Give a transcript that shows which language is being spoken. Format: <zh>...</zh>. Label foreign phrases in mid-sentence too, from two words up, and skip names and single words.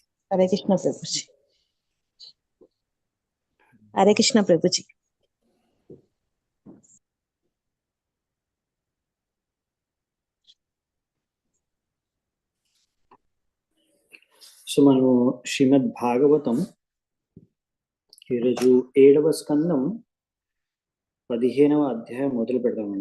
<hi>हरे कृष्ण प्रभु जी। हरे कृष्ण प्रभु जी।</hi> <te>సో మనము శ్రీమద్ భాగవతం ఈరోజు 7వ స్కందం 15వ అధ్యాయం మొదలు పెడదామంట.</te>